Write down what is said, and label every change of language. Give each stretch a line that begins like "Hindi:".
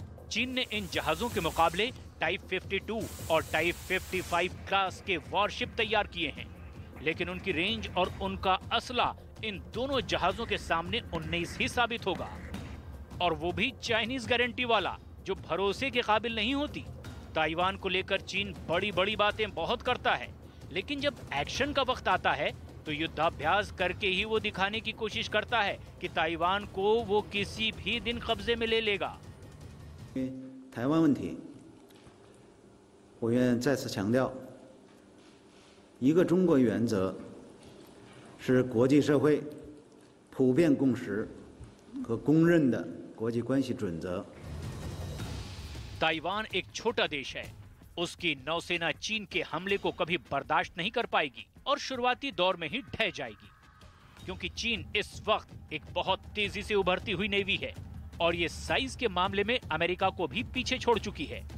Hindi: चीन ने इन जहाजों के मुकाबले टाइप 52 और टाइप 55 क्लास के वॉरशिप तैयार किए हैं, लेकिन उनकी रेंज और उनका असला इन दोनों जहाजों के सामने 19 ही साबित होगा, और वो भी चाइनीज गारंटी वाला, जो भरोसे के काबिल नहीं होती। ताइवान को लेकर चीन बड़ी बड़ी बातें बहुत करता है, लेकिन जब एक्शन का वक्त आता है तो युद्धाभ्यास करके ही वो दिखाने की कोशिश करता है कि ताइवान को वो किसी भी दिन कब्जे में ले लेगा।
Chinese: 台湾问题，我愿再次强调，一个中国原则是国际社会普遍共识和公认的国际关系准则。
Hindi: ताइवान एक छोटा देश है, उसकी नौसेना चीन के हमले को कभी बर्दाश्त नहीं कर पाएगी और शुरुआती दौर में ही ढह जाएगी, क्योंकि चीन इस वक्त एक बहुत तेजी से उभरती हुई नेवी है और ये साइज के मामले में अमेरिका को भी पीछे छोड़ चुकी है।